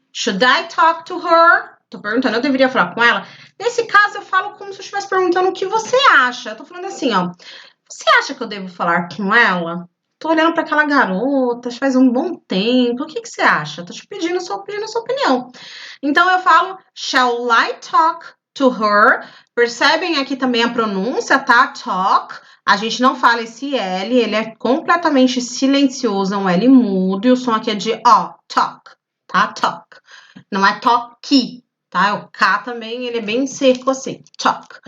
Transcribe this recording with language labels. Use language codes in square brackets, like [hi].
[en] Should I talk to her? [pt] Tô perguntando, eu deveria falar com ela? Nesse caso, eu falo como se eu estivesse perguntando o que você acha. Eu tô falando assim, ó. Você acha que eu devo falar com ela? Tô olhando para aquela garota, faz um bom tempo. O que, que você acha? Tô te pedindo sua opinião. Então eu falo, [en] shall I talk to her? [pt] Percebem aqui também a pronúncia, tá? Talk. A gente não fala esse L, ele é completamente silencioso, é um L mudo, e o som aqui é de O, talk, tá? Talk. Não é talk, tá? O K também, ele é bem seco assim, talk.